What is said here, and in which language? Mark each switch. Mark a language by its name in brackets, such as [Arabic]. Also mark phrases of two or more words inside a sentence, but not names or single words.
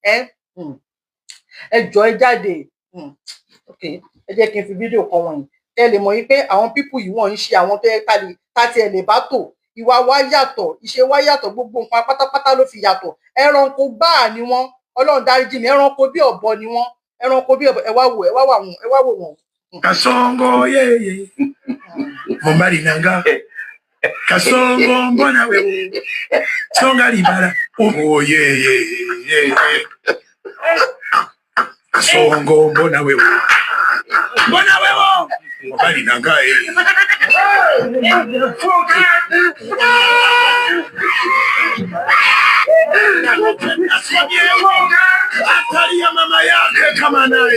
[Yoruba] ẹ̀jọ̀ ẹ jáde ok ẹ jẹ́ kí n fi fídíò kan wọ̀nyí ẹ lè mọ̀ yín pé àwọn pípù yìí wọ́n ń ṣe àwọn tó yẹ ká tiẹ̀ lè bá tò ìwà wa yàtọ̀ ìṣe wa yàtọ̀ gbogbo nǹkan pátápátá ló fi yàtọ̀ ẹranko gbáà ni wọ́n Ọlọ́run dáríjì mi ẹranko bí ọ̀bọ ni wọ́n ẹranko bí ọ̀bọ ẹ wá wò wọ́n. [Swahili] Kasongo yeye mombari nanga kasongo mbona wewe songa libala oh yeye kasongo mbona wewe mombari nanga atalia mama yake kama naye